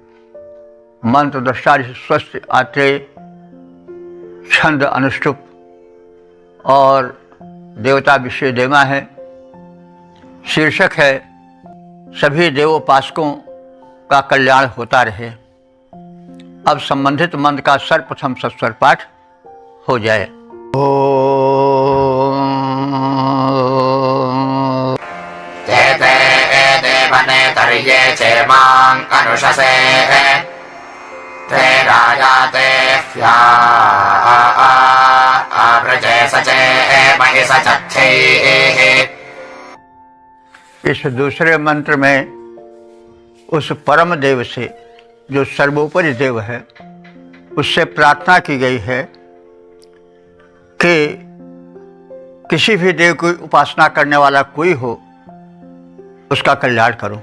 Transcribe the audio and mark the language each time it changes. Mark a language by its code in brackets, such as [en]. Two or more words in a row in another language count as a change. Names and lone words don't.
[hi] मंत्र दृष्टा स्वस्थ आत्रेय, छंद अनुष्टुप और देवता विषय देवा है। शीर्षक है सभी देवोपासकों का कल्याण होता रहे। अब संबंधित मंत्र का सर्वप्रथम सस्वर पाठ हो जाए। [sa] ते ते देवने तर्ये चेमां अनुशसे ते राजा ते ह्या आव्रजे सचे महिष चच्छे। [hi] इस दूसरे मंत्र में उस परम देव से, जो सर्वोपरि देव है, उससे प्रार्थना की गई है कि किसी भी देव की उपासना करने वाला कोई हो, उसका कल्याण करो।